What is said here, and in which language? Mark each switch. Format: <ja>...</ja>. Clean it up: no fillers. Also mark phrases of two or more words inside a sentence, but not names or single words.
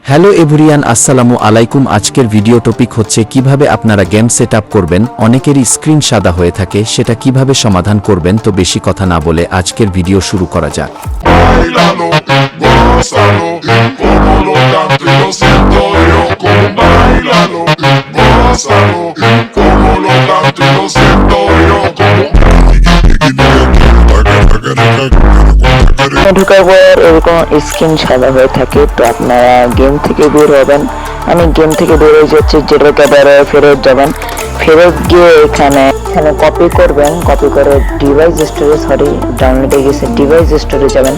<en>hello everyone,</en> <bn>আসসালামু আলাইকুম। আজকের ভিডিও টপিক হচ্ছে কিভাবে আপনারা</bn> <en>game set up</en> <bn>করবেন। অনেকেরই স্ক্রিন সাদা হয়ে থাকে, সেটা কিভাবে সমাধান করবেন। তো বেশি কথা না বলে আজকের ভিডিও শুরু করা যাক।</bn> <es>Báilalo, gózalo, como lo canto y lo siento yo. Como báilalo, gózalo, como lo canto y lo siento yo.</es> <bn>ঢোকার পর এরকম স্ক্রিন সাদা হয়ে থাকে, তো আপনারা গেম থেকে বের হবেন। আমি গেম থেকে বের হয়ে যাচ্ছি, যেটাকে বেরোয় ফেরত যাবেন। ফেরত গিয়ে এখানে কপি করবেন, কপি করে</bn> <en>device store</en> <bn>ডাউনলোডে গেছে</bn> <en>device store</en> <bn>যাবেন।</bn>